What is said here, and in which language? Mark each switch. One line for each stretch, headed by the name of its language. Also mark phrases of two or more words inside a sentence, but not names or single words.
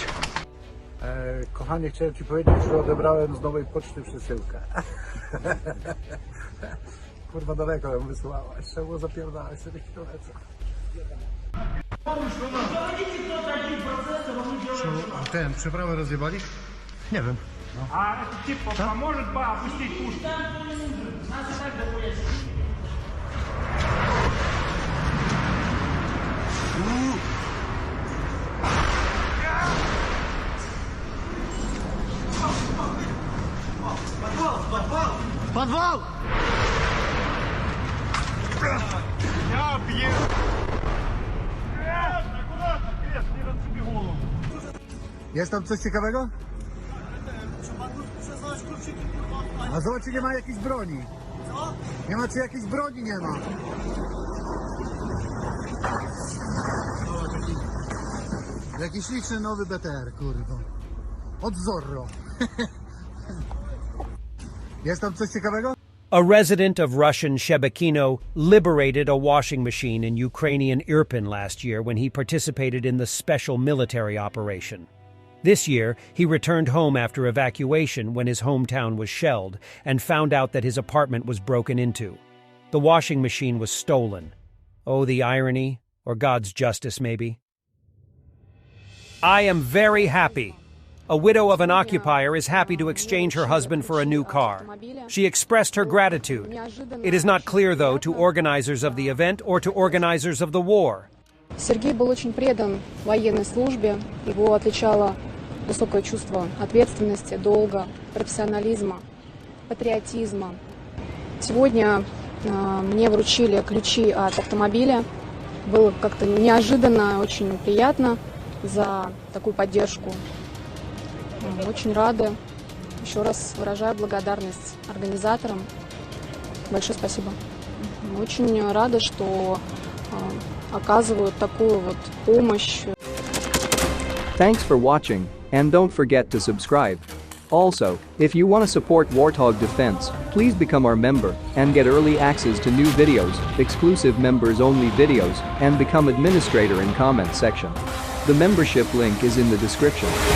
Polish: Kochanie, chciałem Ci powiedzieć, że odebrałem z nowej poczty przesyłkę. Kurwa, daleko ją wysłałaś. Trzeba było zapierdalać 4 kilometrów. Ten, przeprawę rozjebali? Nie wiem.
Russian: А этот тип поможет опустить пушку? Нас и так доходит. Подвал! Я бью! Аккуратно, крест, не разбей голову.
Polish: Jest tam coś ciekawego? A zobacz, czy nie ma jakiejś broni. Co? Nie ma, czy jakiejś broni nie ma. Jakiś liczny nowy BTR, kurwa. Od Zorro. Jest tam coś ciekawego?
English: A resident of Russian Shebekino liberated a washing machine in Ukrainian Irpin last year when he participated in the special military operation. This year, he returned home after evacuation when his hometown was shelled and found out that his apartment was broken into. The washing machine was stolen. Oh, the irony, or God's justice, maybe. I am very happy. A widow of an occupier is happy to exchange her husband for a new car. She expressed her gratitude. It is not clear, though, to organizers of the event or to organizers of the war.
Russian: Сергей был очень предан военной службе. Его отличало высокое чувство ответственности, долга, профессионализма, патриотизма. Сегодня мне вручили ключи от автомобиля. Было как-то неожиданно, очень приятно за такую поддержку. Очень рада. Еще раз выражаю благодарность организаторам. Большое спасибо. Очень рада, что оказывают такую вот помощь.
English: Thanks for watching, and don't forget to subscribe. Also, if you want to support Warthog Defense, please become our member and get early access to new videos, exclusive members-only videos, and become administrator in comment section. The membership link is in the description.